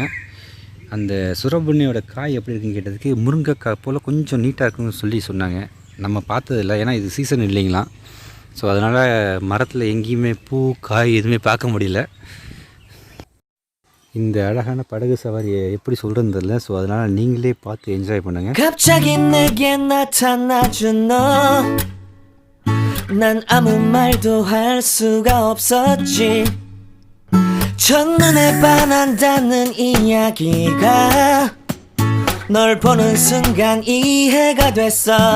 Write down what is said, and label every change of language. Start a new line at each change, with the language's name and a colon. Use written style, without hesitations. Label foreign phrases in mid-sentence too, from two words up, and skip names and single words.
Tamil: அந்த சுரபுன்னையோட காய் எப்படி இருக்குன்னு கேட்டதுக்கு முருங்கைக்காய் போல் கொஞ்சம் நீட்டாக இருக்குன்னு சொல்லி சொன்னாங்க. நம்ம பார்த்ததில்ல, ஏன்னா இது சீசன் இல்லைங்களா. ஸோ அதனால் மரத்தில் எங்கேயுமே பூ காய் எதுவுமே பார்க்க முடியல. இந்த அழகான படகு சவாரியை எப்படி சொல்கிறதுன்னு தெரியல. ஸோ அதனால் நீங்களே பார்த்து என்ஜாய் பண்ணுங்கள்.
Korean: 난 아무 말도 할 수가 없었지. 첫눈에 반한다는 이야기가 널 보는 순간 이해가 됐어.